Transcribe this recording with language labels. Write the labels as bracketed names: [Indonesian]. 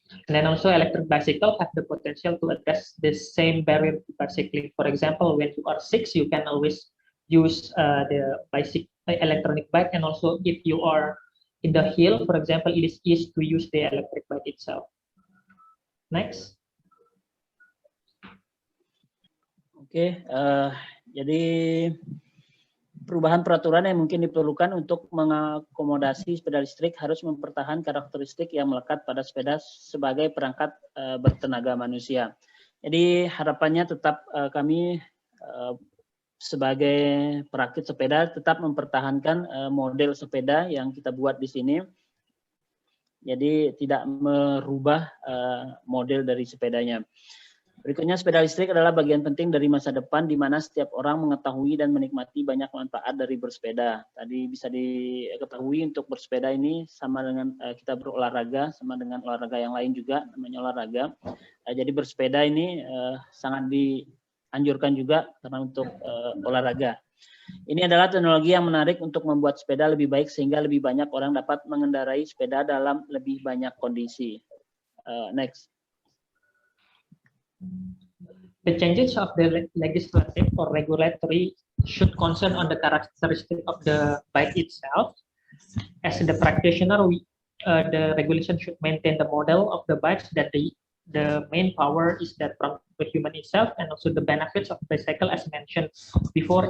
[English] And then also electric bicycle have the potential to address the same barrier to bicycling. For example, when you are sick, you can always use the electronic bike, and also if you are in the hill, for example, it is easy to use the electric bike itself. Next. [Indonesian] Oke, jadi perubahan peraturan yang mungkin diperlukan untuk mengakomodasi sepeda listrik harus mempertahankan karakteristik yang melekat pada sepeda sebagai perangkat bertenaga manusia. Jadi harapannya tetap kami sebagai perakit sepeda tetap mempertahankan model sepeda yang kita buat di sini. Jadi tidak merubah model dari sepedanya. Berikutnya, sepeda listrik adalah bagian penting dari masa depan di mana setiap orang mengetahui dan menikmati banyak manfaat dari bersepeda. Tadi bisa diketahui untuk bersepeda ini sama dengan kita berolahraga, sama dengan olahraga yang lain juga, namanya olahraga. Jadi bersepeda ini sangat dianjurkan juga karena untuk olahraga. Ini adalah teknologi yang menarik untuk membuat sepeda lebih baik sehingga lebih banyak orang dapat mengendarai sepeda dalam lebih banyak kondisi. [English] Next. The changes of the legislative or regulatory should concern on the characteristic of the bike itself. As the practitioner, the regulation should maintain the model of the bikes that the main power is that from the human itself, and also the benefits of bicycle as mentioned before.